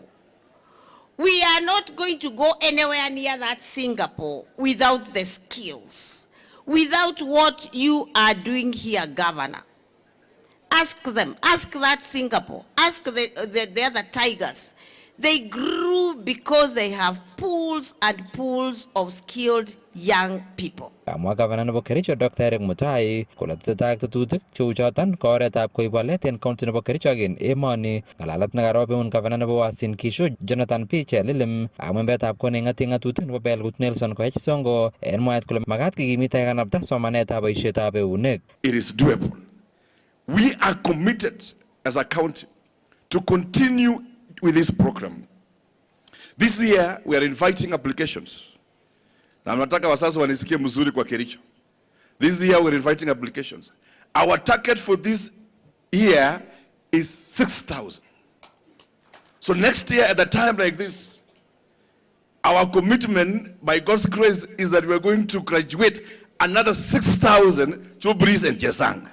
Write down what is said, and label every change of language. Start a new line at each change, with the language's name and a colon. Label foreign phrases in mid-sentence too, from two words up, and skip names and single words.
English: We are not going to go anywhere near that Singapore without the skills, without what you are doing here, Governor. Ask them, ask that Singapore, ask the other tigers. They grew because they have pools and pools of skilled young people.
Kalenjin: Kamwa gavana nebo Kericho Dr. Eric Mutai kole tesetai ak tetutik cheu choton ko oretab koib walet en county nebo Kericho ak en emoni. Ng'alalet nekarobeun gavana nebo Uasin Gishu Jonathan P. Chelilim ak membetab kone ng'ati ng'atutik nebo Belgut Nelson Koech Songo en mwaet kole makat kikimit kanapta somanetab boisietab eunek.
English: It is doable. We are committed as a county to continue with this program. This year we are inviting applications.
Swahili: Na nataka wazazi wanisikie mzuri kwa Kericho.
English: This year we are inviting applications. Our target for this year is 6,000. So next year at a time like this, our commitment by God's grace is that we are going to graduate another 6,000 to Breeze and Chesang.